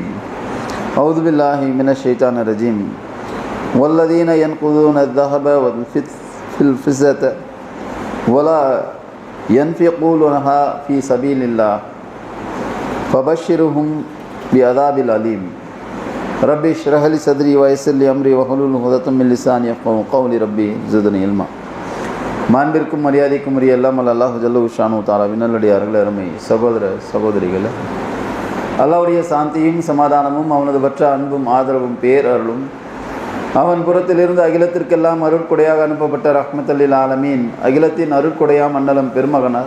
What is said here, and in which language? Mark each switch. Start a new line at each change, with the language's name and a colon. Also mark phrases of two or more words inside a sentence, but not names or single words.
Arabic: أعوذ بالله من الشيطان الرجيم. والذين ينقضون الذهب والفضة ولا ينفقونها في سبيل الله فبشرهم بعذاب أليم. رب اشرح لي صدري ويسر لي أمري واحلل عقدة من لساني يفقهوا قولي رب زدني علما.
Tamil: மாண்பிற்கும் மரியாதைக்கும் உரிய எல்லாம் அல்லாஹ்
Arabic: جل الله شأنه تعالى
Tamil: விண்ணடியார்களே, அருமை சகோதர சகோதரிகளே, அல்லாஹ்வுடைய சாந்தியும் சமாதானமும் அவனது வற்ற அன்பும் ஆதரவும் பேரருளும் அவன் புறத்திலிருந்து அகிலத்திற்கெல்லாம் அருட்கொடையாக அனுப்பப்பட்ட
Arabic: رحمة للعالمين
Tamil: அகிலத்தின் அருட்கொடையாம் அண்ணலம் பெருமகனார்